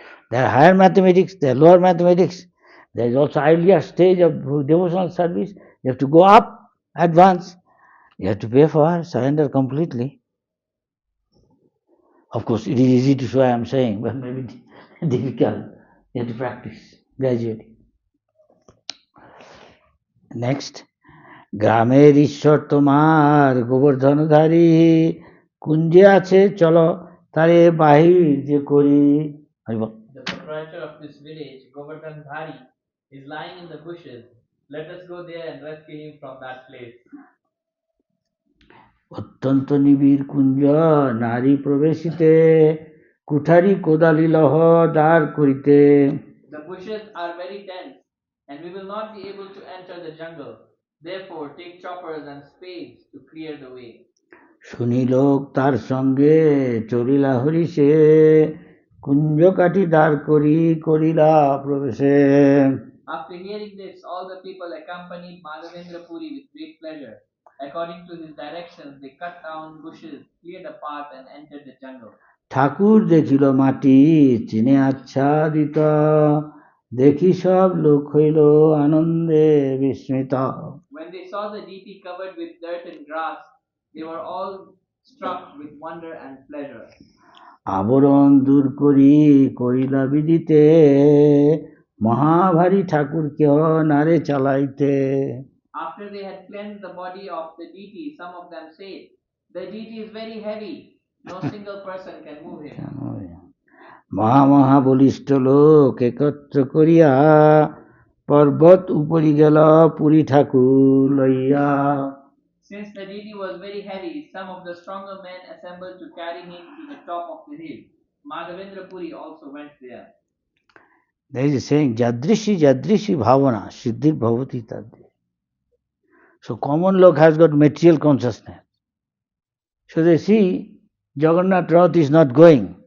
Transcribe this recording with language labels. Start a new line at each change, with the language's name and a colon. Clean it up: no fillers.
English: There are higher mathematics, there are lower mathematics. There is also earlier stage of devotional service. You have to go up, advance. You have to pay for, surrender completely. Of course, it is easy to show, I am saying, but maybe difficult. You have to practice gradually.
Bangla: Next, গ্রামের ঈশ্বর তোমার গোবর্ধনধারী কুঞ্জে আছে চলো তারে বাহির যে করি।
English: The proprietor of this village, Govardhan Dhari, is lying in the bushes. Let us go there and rescue him from that place.
Bangla: অত্যন্ত নিবিড় কুঞ্জ নারী প্রবেশিতে কুঠারি কোদালি লহ দ্বার করিতে।
English: The bushes are very dense, and we will not be able to enter the jungle. Therefore, take choppers and spades to clear the way.
Bangla: শুনি লোক তার সঙ্গে চলিলা হরিষে কুঞ্জ কাটি দ্বার করি করিলা প্রবেশে।
English: After hearing this, all the people accompanied Madhavendra Puri with great pleasure. According to his directions, they cut down bushes, cleared a path, and entered the jungle.
Bangla: ঠাকুর দেখিল মাটি চিনে আচ্ছাদিত দেখি সব লোক হইল আনন্দে বিস্মিত।
English: When they saw the deity covered with dirt and grass, they were all struck with wonder and pleasure.
Bangla: আবরণ দূর করি করিলা বিদিতে মহাভারী ঠাকুর কেহ নারে চালাইতে।
English: After they had cleansed the body of the deity, some of them said, "The deity is very heavy. No single person can move him."
Bangla: মহা বলিষ্ঠ লোক একত্র করিয়া পর্বত উপরি গেল পুরী ঠাকুর লইয়া।
English: Since the deity was very heavy, some of the stronger men assembled to carry him to the top of the hill. Madhavendra Puri also went there. There is a saying, Jadrishi Bhavana, Siddhir Bhavati Tadri. So common log has got material consciousness. So they see Jagannath Rath is not going.